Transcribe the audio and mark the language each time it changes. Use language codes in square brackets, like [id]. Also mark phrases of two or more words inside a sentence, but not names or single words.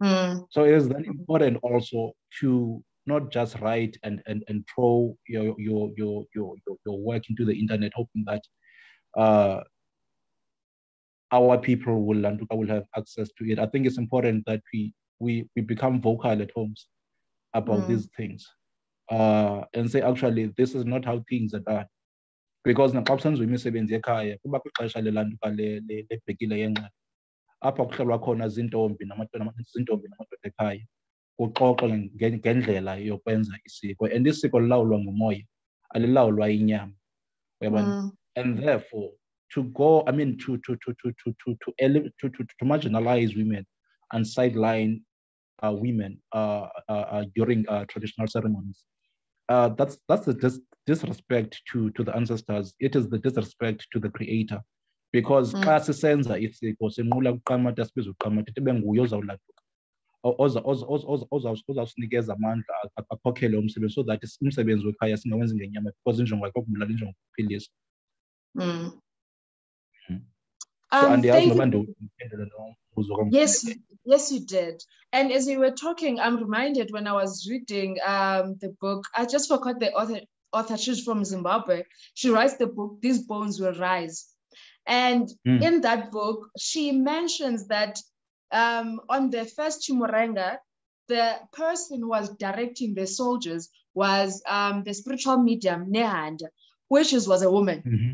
[en] So it is then important also to not just write and throw your work into the internet, hoping that our people will have access to it. I think it's important that we become vocal at homes about these things, and say, actually, this is not how things are done. [xh] Because naxa kusenziwa imisebenzi ekhaya kuba kwixesha lelantuka lebhekile yenxa apha kuhlelwa khona zintombi namadoda ekhaya kuxoxwe ngendlela yokwenza isiko, [en] and isiko [xh] lilawulwa ngumoya, alilawulwa inyama, uyabona. [en] And therefore to marginalize women and sideline women during traditional ceremonies, that's the disrespect to the ancestors. It is the disrespect to the creator, because [xh] xa sisenza isiko sinqula ukuqamata sibiza uqamata ibe nguye ozawulanduka ozawusinikeza amandla akhokhele umsebenzi, [en] so that [xh] umsebenzi wekhaya singawenzi ngenyama, because injongo yakho kubulala, injongo kuphilisa. So andiyazi noba ndiphendule nombuzo. [en] Yes, you did. And as you were talking, I'm reminded when I was reading the book, I just forgot the author. She's from Zimbabwe. She writes the book, These Bones Will Rise. And in that book, she mentions that on the first Chimurenga, the person who was directing the soldiers was the spiritual medium, Nehanda, which was a woman.